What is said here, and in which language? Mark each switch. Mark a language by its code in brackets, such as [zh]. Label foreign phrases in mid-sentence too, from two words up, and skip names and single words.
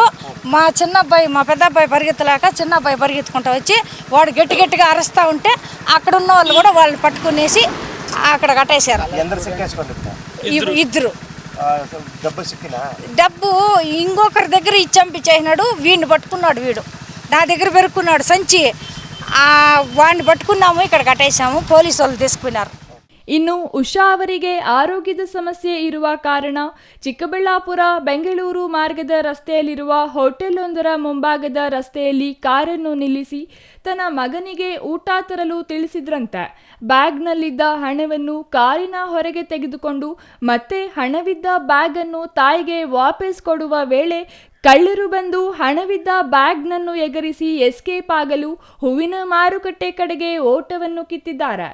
[te] మా చిన్న అబ్బాయి, మా పెద్ద అబ్బాయి పరిగెత్తలేక చిన్న అబ్బాయి పరిగెత్తుకుంటూ వచ్చి వాడు గట్టిగా అరుస్తూ ఉంటే అక్కడ ఉన్న వాళ్ళు కూడా వాళ్ళని పట్టుకునేసి అక్కడ కట్టేశారు. 2 డబ్బు ఇంకొకరి దగ్గర ఇచ్చంపించేసినాడు. వీడిని పట్టుకున్నాడు. వీడు నా దగ్గర పెరుక్కున్నాడు సంచి. వాడిని ಪಟ್ಕುನ್ನಾము, ఇక్కడ ಕಟ್ಟೇಸಾము. ಪೊಲೀಸ್ వాళ్ళు తీసుకున్నారు. [kn] ಇನ್ನು ಉಷಾ ಅವರಿಗೆ ಆರೋಗ್ಯದ ಸಮಸ್ಯೆ ಇರುವ ಕಾರಣ ಚಿಕ್ಕಬಳ್ಳಾಪುರ ಬೆಂಗಳೂರು ಮಾರ್ಗದ ರಸ್ತೆಯಲ್ಲಿರುವ ಹೋಟೆಲೊಂದರ ಮುಂಭಾಗದ ರಸ್ತೆಯಲ್ಲಿ ಕಾರನ್ನು ನಿಲ್ಲಿಸಿ ತನ್ನ ಮಗನಿಗೆ ಊಟ ತರಲು ತಿಳಿಸಿದ್ರಂತೆ. ಬ್ಯಾಗ್ನಲ್ಲಿದ್ದ ಹಣವನ್ನು ಕಾರಿನ ಹೊರಗೆ ತೆಗೆದುಕೊಂಡು ಮತ್ತೆ ಹಣವಿದ್ದ ಬ್ಯಾಗ್ ಅನ್ನು ತಾಯಿಗೆ ವಾಪಸ್ ಕೊಡುವ ವೇಳೆ ಕಳ್ಳರು ಬಂದು ಹಣವಿದ್ದ ಬ್ಯಾಗ್ನನ್ನು ಎಗರಿಸಿ ಎಸ್ಕೇಪ್ ಆಗಲು ಹೂವಿನ ಮಾರುಕಟ್ಟೆ ಕಡೆಗೆ ಓಟವನ್ನು ಕಿತ್ತಿದ್ದಾರೆ.